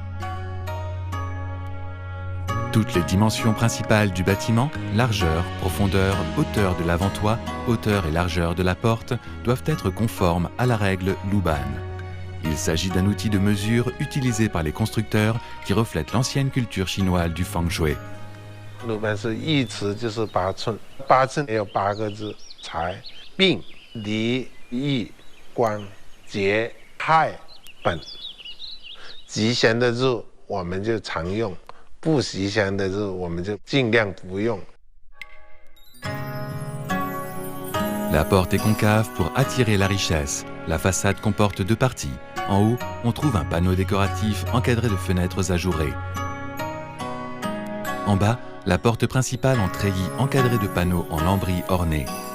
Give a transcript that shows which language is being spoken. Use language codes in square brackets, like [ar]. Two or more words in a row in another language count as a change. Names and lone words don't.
[fr] Toutes les dimensions principales du bâtiment, largeur, profondeur, hauteur de l'avant-toit, hauteur et largeur de la porte, doivent être conformes à la règle Luban. Il s'agit d'un outil de mesure utilisé par les constructeurs qui reflète l'ancienne culture chinoise du feng shui. [zh] Luban 是义词，就是8寸，8寸也有8个字：财、病、离、义、光、节、害、本。吉祥的日我们就常用。不吉祥的日，我们就尽量不用。 [fr] La porte est concave pour attirer la richesse. La façade comporte 2 parties. En haut, on trouve un panneau décoratif encadré de fenêtres ajourées. En bas, la porte principale en treillis encadrée de panneaux en lambris ornés.